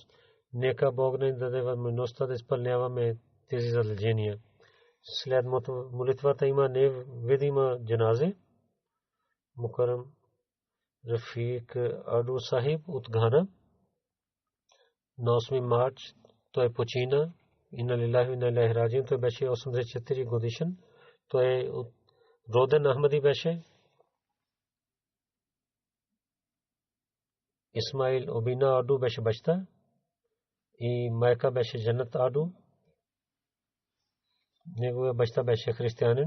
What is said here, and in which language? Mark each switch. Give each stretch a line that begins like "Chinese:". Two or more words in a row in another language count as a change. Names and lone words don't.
Bulgarian: Нека Бог ни даде възможността да изпълняваме тези задължения. След молитвата има невидима джаназе. Мукарам Рафик Аду Сахиб от Гана. На 8 марч той почина.
Arabic: إنا لله وإنا إليه راجعون.
Bulgarian: Той беше 84 годишен. Той роден Ахмади беше. Исмаил Обина Аду беше баща и майка беше Джанат Аду. Неговия баща беше християнин.